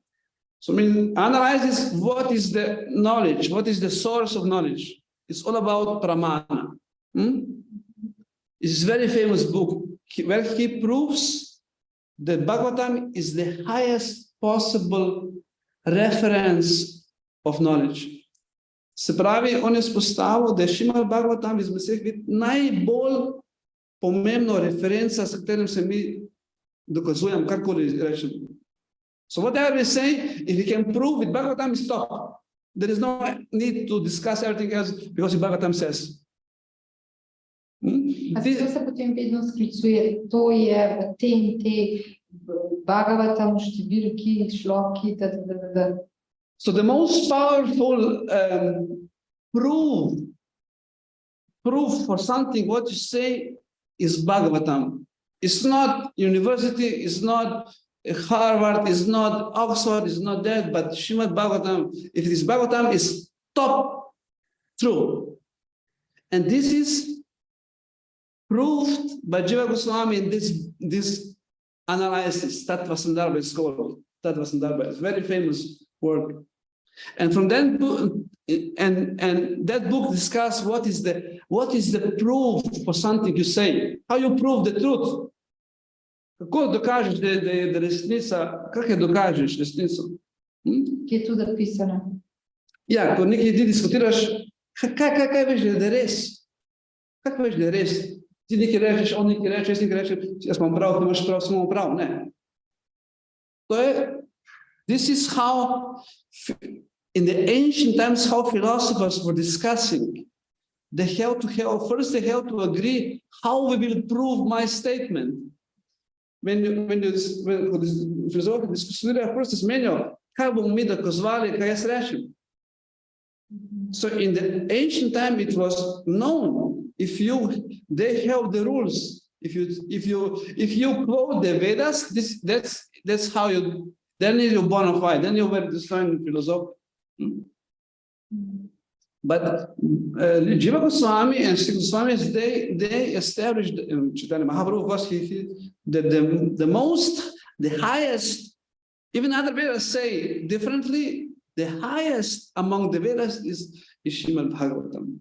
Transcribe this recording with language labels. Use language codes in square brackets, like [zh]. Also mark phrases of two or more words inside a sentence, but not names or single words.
[en] So I mean, analyzes what is the knowledge, what is the source of knowledge. It's all about pramana. It's a very famous book where he proves that Bhagavatam is the highest possible reference of knowledge. [sl] Se pravi, on je spostavil, da je Šrimad Bhagavatam izmed vseh najbolj pomembno referenca, s katerim se mi dokazujemo, karkoli rečemo. [en] So whatever we say, if we can prove with Bhagavatam, stop. There is no need to discuss everything else because Bhagavatam says. [sl] A to se potem vedno sklicuje, to je v te Bhagavatam številki, šloki, da. [en] So the most powerful proof for something, what you say, is Bhagavatam. It's not university, it's not Harvard, it's not Oxford, it's not that, but Srimad Bhagavatam, if this Bhagavatam is top true. And this is proved by Jiva Goswami in this analysis, Tattva Sandarbha is called. Tattva Sandarbha is very famous work. And from that book, and that book discusses what is the proof for something you say, how you prove the truth. [sl] Kako dokažeš, da je resnica, kako je dokažeš resnico? Ki je tu zapisano. Ja, ko nekaj ti diskutiraš, kaj veš, da je res? Kako veš, da je res? Ti nekaj rečeš, on nekaj reče, jaz nekaj rečem, jaz imam prav, ti imaš prav, smo prav, ne. To je, [en] this is how, in the ancient times, how philosophers were discussing. They have to agree how we will prove my statement. [sl] When filozofi diskutirajo, prvo se zmenijo, kaj bomo mi dokazovali, kaj jaz rečem. [en] So in the ancient time it was known, they have the rules. If you quote the Vedas, that's how then you're bona fide, then you were destroying philosophy. But Jiva Goswami and Sri Goswami, they established, Chaitanya Mahaprabhu was the highest, even other Vedas say differently, the highest among the Vedas is Srimad Bhagavatam.